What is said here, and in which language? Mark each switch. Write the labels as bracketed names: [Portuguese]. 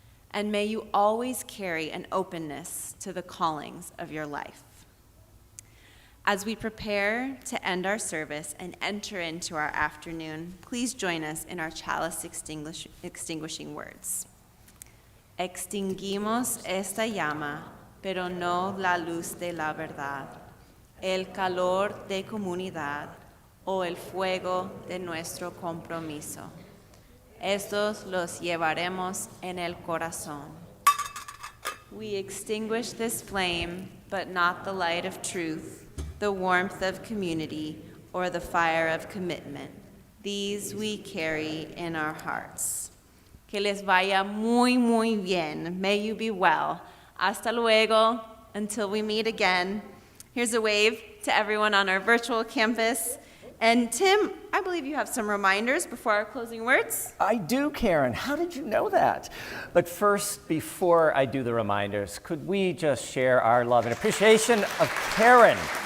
[English] And may you always carry an openness to the callings of your life. As we prepare to end our service and enter into our afternoon, please join us in our chalice extinguishing words. [Spanish] Extinguimos esta llama, pero no la luz de la verdad, el calor de comunidad o el fuego de nuestro compromiso. Estos los llevaremos en el corazón. [English] We extinguish this flame, but not the light of truth, the warmth of community, or the fire of commitment. These we carry in our hearts. [Spanish] Que les vaya muy, muy bien. [English] May you be well. [Spanish] Hasta luego. [English] Until we meet again. Here's a wave to everyone on our virtual campus. And Tim, I believe you have some reminders before our closing words. I do, Karen. How did you know that? But first, before I do the reminders, could we just share our love and appreciation of Karen?